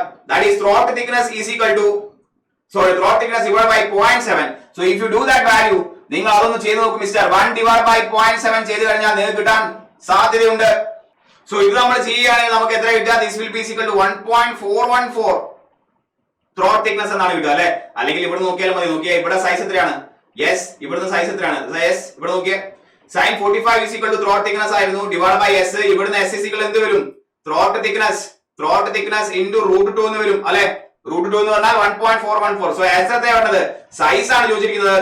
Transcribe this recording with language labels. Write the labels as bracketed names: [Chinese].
[English] that is throat thickness is equal to throat thickness divided by 0.7. so if you do that value, [Malayalam] നിങ്ങൾ അതൊന്ന് ചെയ്തു നോക്കൂ mister. 1 divided by 0.7 ചെയ്തു കഴിഞ്ഞാൽ നിങ്ങൾക്ക് കിട്ടാൻ സാധ്യതയുണ്ട്. സോ ഇത് നമ്മൾ ചെയ്യുകയാണെങ്കിൽ നമുക്ക് എത്ര കിട്ടുക? [English] this will be is equal to 1.414 throat thickness [Malayalam] എന്നാണ് കിട്ടുക അല്ലെ? അല്ലെങ്കിൽ ഇവിടെ നോക്കിയാലും മതി. നോക്കിയാൽ ഇവിടെ സൈസ് എത്രയാണ്? യെസ്, ഇവിടുത്തെ സൈസ് എത്രയാണ്? യെസ്, ഇവിടെ നോക്കിയേ, [English] sin 45 is equal to throat thickness [Malayalam] ആയിരുന്നു [English] Divide by s. [Malayalam] ഇവിടുന്ന് s is equal എന്ത് വരും? ത്രോട്ട് തിക്നെസ് into √2 എന്ന് വരും അല്ലെ? √2 എന്ന് പറഞ്ഞാൽ 1.414. സോ s എത്ര വേണ്ടത്? സൈസ് ആണ് ചോദിച്ചിരിക്കുന്നത്.